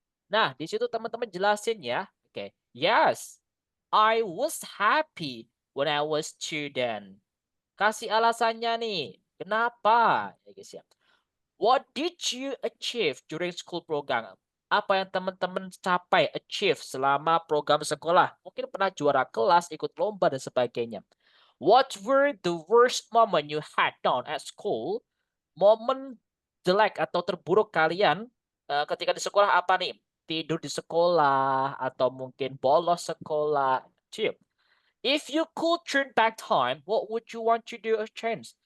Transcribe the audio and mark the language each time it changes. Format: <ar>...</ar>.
<id>Nah, di situ teman-teman jelasin ya. Oke,</id> <en>yes, I was happy when I was student.</en> <id>Kasih alasannya nih. Kenapa? Ya guys ya.</id> <en>What did you achieve during school program?</en> <id>Apa yang teman-teman capai, achieve selama program sekolah? Mungkin pernah juara kelas, ikut lomba, dan sebagainya.</id> <en>What were the worst moment you had done at school?</en> <id>Momen jelek atau terburuk kalian ketika di sekolah apa nih? Tidur di sekolah, atau mungkin bolos sekolah.</id> <en>If you could turn back time, what would you want to do or change?</en>